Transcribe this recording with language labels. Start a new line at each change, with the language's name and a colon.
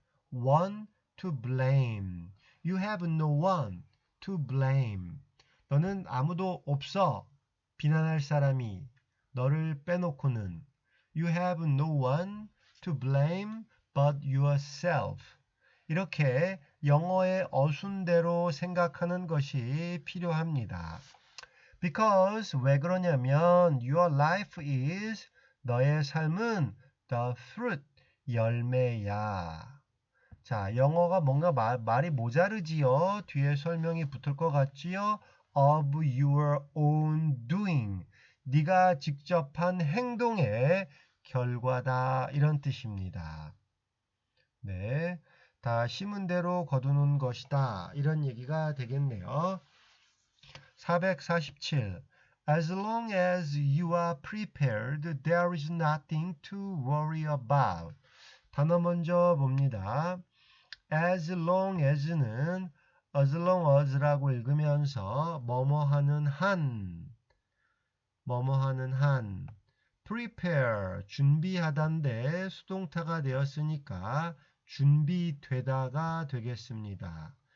English: one to blame you have no one to blame
Korean: 너는 아무도 없어 비난할 사람이 너를 빼놓고는
English: you have no one to blame but yourself
Korean: 이렇게 영어의 어순대로 생각하는 것이 필요합니다.
English: Because
Korean: 왜 그러냐면
English: your life is
Korean: 너의 삶은
English: the fruit
Korean: 열매야. 자, 영어가 뭔가 말이 모자르지요. 뒤에 설명이 붙을 것 같지요.
English: Of your own doing.
Korean: 네가 직접 한 행동의 결과다. 이런 뜻입니다. 네, 다 심은 대로 거두는 것이다. 이런 얘기가 되겠네요. 447.
English: As long as you are prepared, there is nothing to worry about.
Korean: 단어 먼저 봅니다. As long as는
English: as long as
Korean: 라고 읽으면서 뭐뭐하는 한 prepare 준비하다인데 수동태가 되었으니까 준비되다가 되겠습니다.